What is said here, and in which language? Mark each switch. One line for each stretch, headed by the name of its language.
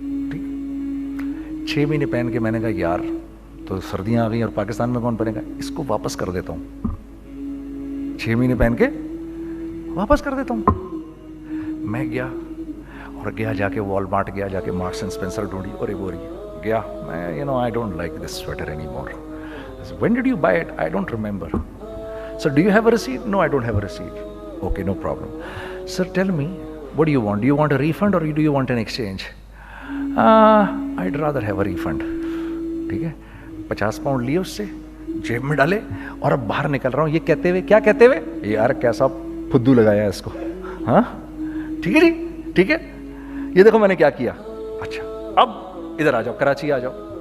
Urdu: ٹھیک, 6 مہینے پہن کے میں نے کہا یار تو سردیاں آ گئی اور پاکستان میں کون پہنے گا, اس کو واپس کر دیتا ہوں. 6 مہینے پہن کے واپس کر دیتا ہوں. میں گیا جا کے وال مارٹ گیا, جا کے مارکس اینڈ اسپینسر ڈھونڈی, اور وہ رہی گیا.
English: میں I don't like this sweater anymore. When did you buy it? I don't remember. So do you have a receipt? No, I don't have a receipt. Okay, no problem. Sir, tell me, what do you want? Do you want a refund or do you want an exchange? I'd rather have a refund.
Urdu: ٹھیک ہے, 50 pound لیے اس سے, جیب میں ڈالے, اور اب باہر نکل رہا ہوں یہ کہتے ہوئے, کیا کہتے ہوئے, یار کیسا پھدو لگایا ہے اس کو. ہاں ٹھیک ہے جی, ٹھیک ہے, یہ دیکھو میں نے کیا کیا. اچھا اب ادھر آ جاؤ, کراچی آ جاؤ.